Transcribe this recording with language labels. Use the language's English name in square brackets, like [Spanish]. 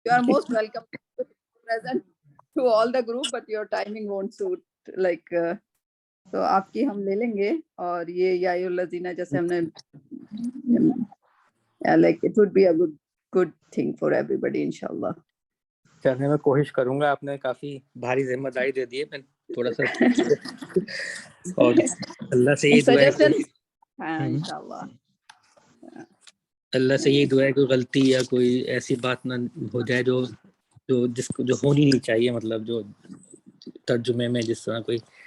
[English] You are most welcome to present to all the group, but your timing won't suit. [Urdu] Like, تو آپ کی ہم لے لیں گے. اور یہ یا الذین جیسے ہم نے [English] like it would be a good thing for everybody [Urdu] انشاءاللہ. چلنے میں کوشش کروں گا. آپ نے کافی بھاری ذمہ داری دے دی ہے, میں تھوڑا سا اور اللہ سے یہی دعا ہے, ہاں انشاءاللہ اللہ سے یہی دعا ہے کوئی غلطی یا کوئی ایسی بات نہ ہو جائے جو جس کو جو ہونی نہیں چاہیے, مطلب جو ترجمے میں جس طرح کوئی.